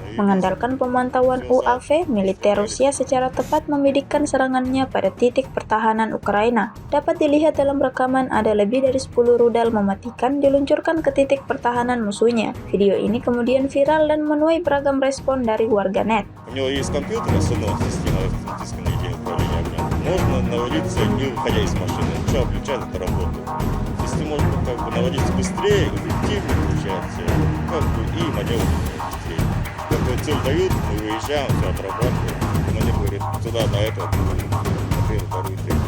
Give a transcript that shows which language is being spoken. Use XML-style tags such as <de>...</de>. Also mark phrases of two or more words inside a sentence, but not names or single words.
<id>Mengandalkan pemantauan UAV, militer Rusia secara tepat membidikkan serangannya pada titik pertahanan Ukraina. Dapat dilihat dalam rekaman ada lebih dari 10 rudal mematikan diluncurkan ke titik pertahanan musuhnya. Video ini kemudian viral dan menuai beragam respon dari warganet.</id> <ru>У него есть компьютер, основная система автоматического наведения управления огнем. Можно наводиться, не выходя из машины. Включал, включает, это работает. если может как бы наводиться быстрее, эффективнее получается, как бы и маневр быстрее. Какую цель дают, мы выезжаем, все отрабатываем. Командир говорит, туда, на это, на первую, вторую, третью.</ru>